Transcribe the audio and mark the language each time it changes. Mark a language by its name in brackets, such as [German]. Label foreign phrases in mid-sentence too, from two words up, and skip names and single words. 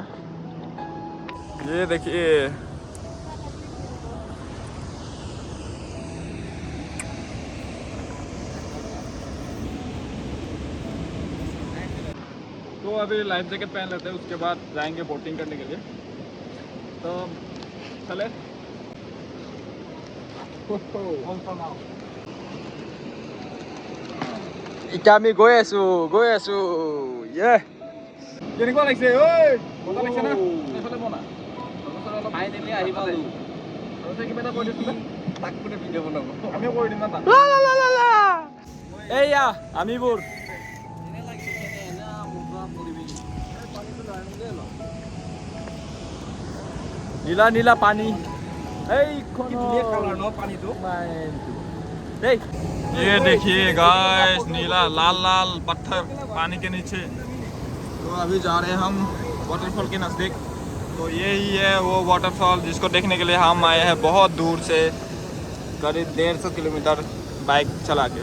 [Hindi] ये देखिए तो अभी लाइफ जैकेट पहन लेते हैं, उसके बाद जाएंगे बोटिंग करने के लिए। तो चले [Assamese] এতিয়া আমি গৈ আছোঁ ইয়ে। কেনেকুৱা লাগিছে? ঐ মজা লাগিছে না? এইফালে বনা ফাইনেলি আহি পালোঁ। কিবা এটা কৈ দিছিলে তাক কোনে ভিডিঅ' বনাব, আমিও কৰি দিম না তাক। এইয়া আমিবোৰ নীলা নীলা পানী, [Hindi] ये देखिए गाइस नीला लाल लाल पत्थर पानी के नीचे। तो अभी जा रहे हैं हम वाटरफॉल के नज़दीक। तो यही है वो वाटरफॉल जिसको देखने के लिए हम आए हैं बहुत दूर से, करीब 150 किलोमीटर बाइक चला के।